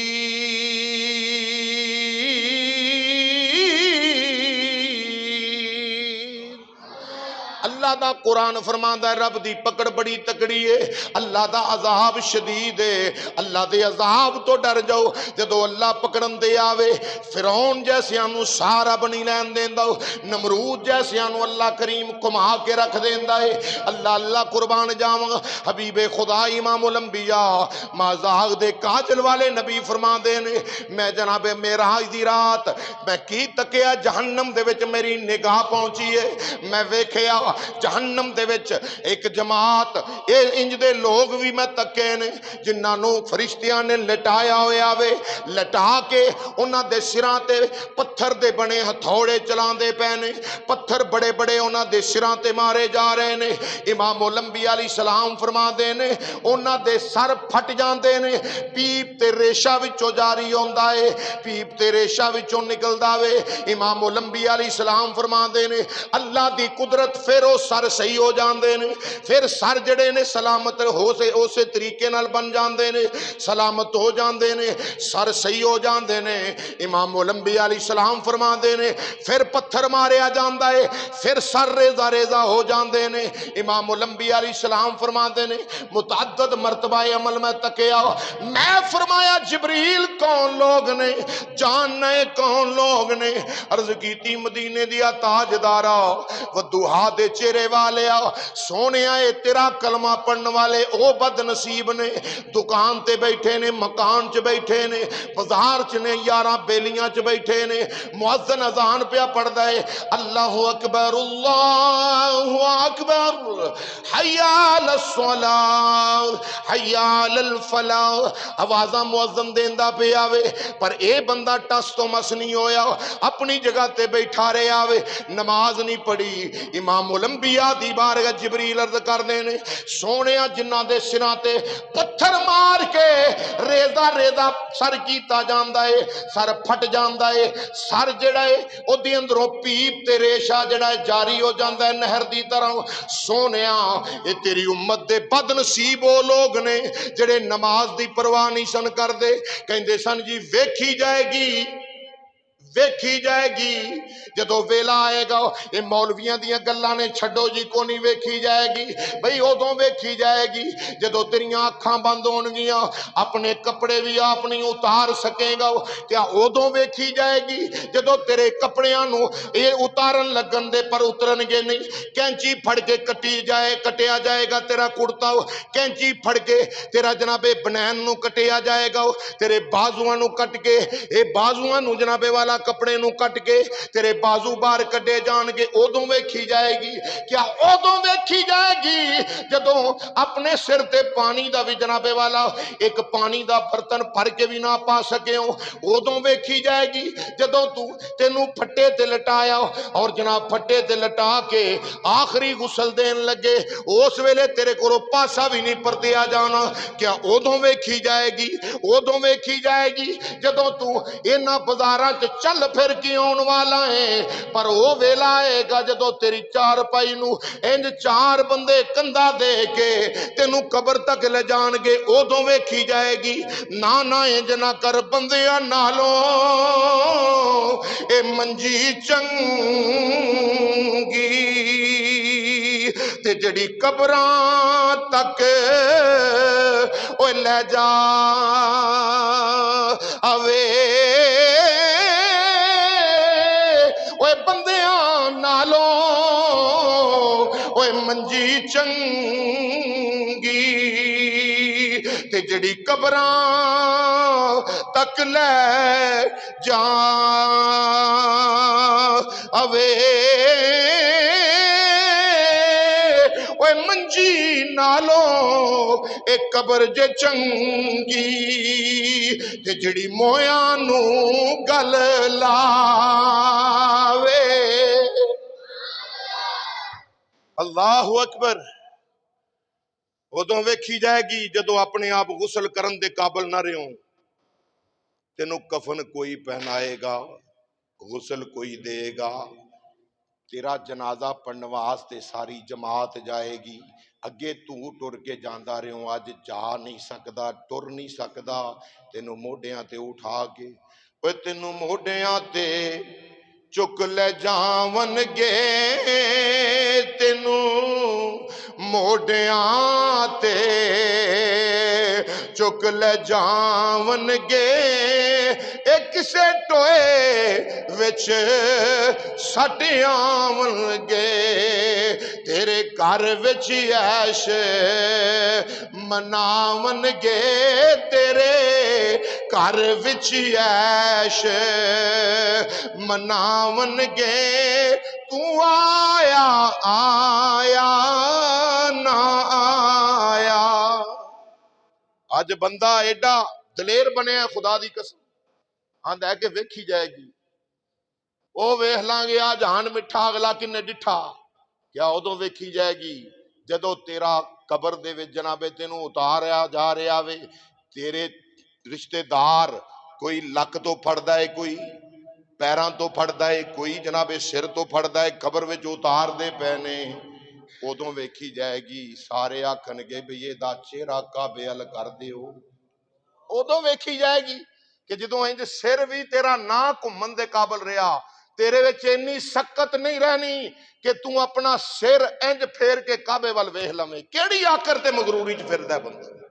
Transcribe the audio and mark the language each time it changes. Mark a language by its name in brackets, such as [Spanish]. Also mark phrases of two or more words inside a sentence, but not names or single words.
[Punjabi] اللہ دا قرآن فرماندا ہے رب دی پکڑ بڑی تکڑی ہے, اللہ دا عذاب شدید ہے. اللہ دے عذاب تو ڈر جاؤ. جدو اللہ پکڑن دے آوے فرعون جیسیاں نو سارا بنی لین دیندا, نمرود جیسیاں نو اللہ کریم کما کے رکھ دیندا ہے. اللہ قربان جاواں حبیب خدا امام الانبیاء مازاغ دے کاجل والے نبی فرماندے نے میں جناب معراج دی رات میں کی تکیا جہنم دے وچ میری نگاہ پہنچی ہے. میں ویکھیا جہنم دے وچ ایک جماعت انج دے لوگ بھی میں تکے نے جنہاں نو فرشتیاں نے لٹایا ہویا وے, لٹا کے انہاں دے سراں تے پتھر دے بنے ہتھوڑے چلاندے پے نے, پتھر بڑے بڑے انہاں دے سراں تے مارے جا رہے نے. امام الانبیاء [Arabic] علیہ السلام [Punjabi] فرماندے نے انہاں دے سر پھٹ جاندے نے, پیپ تے ریشہ وچوں جاری ہوندا ہے, پیپ تے ریشہ وچوں نکلدا وے. امام الانبیاء [Arabic] علیہ السلام [Punjabi] فرماندے نے اللہ دی قدرت پھر او سر صحیح ہو جاندے نے, پھر سر جڑے نے سلامت ہو سے اسے طریقے نال بن جاندے نے, سلامت ہو جاندے نے, سر صحیح ہو جاندے نے. امام الانبیاء [Arabic] علیہ السلام [Punjabi] فرماندے نے پھر پتھر ماریا جاندا ہے, پھر سر ریزہ ریزہ ہو جاندے نے. امام الانبیاء [Arabic] علیہ السلام [Punjabi] فرماندے نے متعدد مرتبہ عمل میں تکیا, میں فرمایا جبریل کون لوگ نے, جاننا ہے کون لوگ نے. عرض کیتی مدینے دیا تاجدارا ودوہا دے چہرے والے سونے آئے تیرا کلمہ پڑھن والے او بد نصیب نے, دکان تے بیٹھے نے, مکان چ بیٹھے نے, بازار چ نے, یاراں بیلیاں چ بیٹھے نے, مؤذن اذان پیا پڑھدا ہے [Arabic] اللہ اکبر اللہ اکبر حی علی الصلاۃ حی علی الفلاح, [Punjabi] آوازاں مؤذن دیندا پیا وے پر اے بندہ ٹس تو مس نہیں ہویا, اپنی جگہ تے بیٹھا رہیا وے, نماز نہیں پڑھی. امام الانبیاء دی بارگاہ جبریل عرض کردے نے سونیا جنہاں دے سراں تے پتھر مار کے ریزہ ریزہ سر کیتا جاندا ہے, سر پھٹ جاندا ہے, سر جڑا ہے او دے اندروں پیپ تے ریشہ جڑا ہے جاری ہو جاندا ہے نہر دی طرح. سونیا اے تیری امت دے بد نصیب او لوگ نے جڑے نماز دی پرواہ نہیں سن کردے, کہندے سن جی ویکھی جائے گی ویکھی جائے گی, جدو ویلا آئے گا یہ مولویاں دیاں گلاں نے چھڈو جی کو نہیں ویکھی جائے گی. بھئی ادوں ویکھی جائے گی جدو تیریاں اکھاں بند ہون گیاں, اپنے کپڑے بھی آپ نہیں اتار سکے گا. کیا ادوں ویکھی جائے گی جدو تیرے کپڑیاں نو یہ اتارن لگن دے پر اترن گے نہیں, کینچی پھڑ کے کٹیا جائے گا تیرا کرتا, کینچی پھڑ کے تیرا جناب بنین نو کٹیا جائے گا, تیرے بازوਆਂ نو کٹ کے اے بازوਆਂ نو جناب والا کپڑے نو کٹ کے تیرے بازو باہر کڈے جان گے, ادوں ویکھی جائے گی. کیا ادوں ویکھی جائے گی جدوں اپنے سر تے پانی دا بھی جناب والا ایک پانی دا برتن بھر کے بھی نہ پا سکے ہو, ادوں ویکھی جائے گی جدوں تینوں پھٹے تے لٹایا اور جناب پھٹے تے لٹا کے آخری غسل دین لگے, اس ویلے تیرے کو پاسا بھی نہیں پرتیا جانا. کیا ادوں ویکھی جائے گی ادوں ویکھی جائے گی جدوں تو انہاں بازاراں چ چل پھر کے آن والا ہے, پر وہ ویلا آئے گا جدو تیری چار پائی نو انج چار بندے کندھا دے کے تینو قبر تک لے جان گے, ادوں ویکھی جائے گی. نہ انج نہ کر بندیاں نالوں اے منجی چنگی تے جڑی قبراں تک اوے لے جا اوے منجی چنگی تے جڑی قبراں تک لے جا اوے اوے منجی نالوں اے قبر جے چنگی تے جڑی مویاں نو گل لاوے. [Arabic] اللہ اکبر. [Punjabi] ادوں ویکھی جائے گی جدو اپنے آپ غسل کرن دے قابل نہ رہو، تینوں کفن کوئی پہنائے گا، غسل کوئی دے گا، تیرا جنازہ پڑھن واسطے ساری جماعت جائے گی، اگے تو ٹر کے جاندا رہو، اج جا نہیں سکدا، ٹر نہیں سکدا، تینوں موڈیاں تے اٹھا کے، اوے تینوں موڈیاں تے چک لے جاون گے، تینوں موڈیاں تے چک لے جاون گے، ایک سے ٹوئے وچ سٹ آون گے، تیرے گھر وچ عیش مناون گے، تیرے گھر وچ عیش مناون گے، تو آیا آیا نہ آیا۔ اج بندہ ایڈا دلیر بنیا خدا دی قسم، آندا ہے کہ ویکھی جائے گی، او ویکھ لان گے آ جہان مٹھا اگلا کنے ڈٹھا، کیا ادوں ویکھی جائے گی جدو تیرا قبر دے وچ جناب تینوں اتاریا جا رہا وے، تیرے رشتہ دار کوئی لک تو پھڑدا ہے، کوئی پیراں تو پھڑدا ہے، کوئی جناب سر تو پھڑدا ہے، قبر وچ اتار دے پے نے، ادوں ویکھی جائے گی، سارے آکھن گے بھی یہ دا چہرہ کعبے ال کر دیو، ادوں ویکھی جائے گی کہ جدوں انج سر بھی تیرا نہ گھمن دے قابل رہا، تیرے وچ اتنی سکت نہیں رہنی کہ تو اپنا سر انج پھیر کے کعبے وال ویکھ لویں، کیڑی آکر تے مغروری چ پھردا ہے بندہ،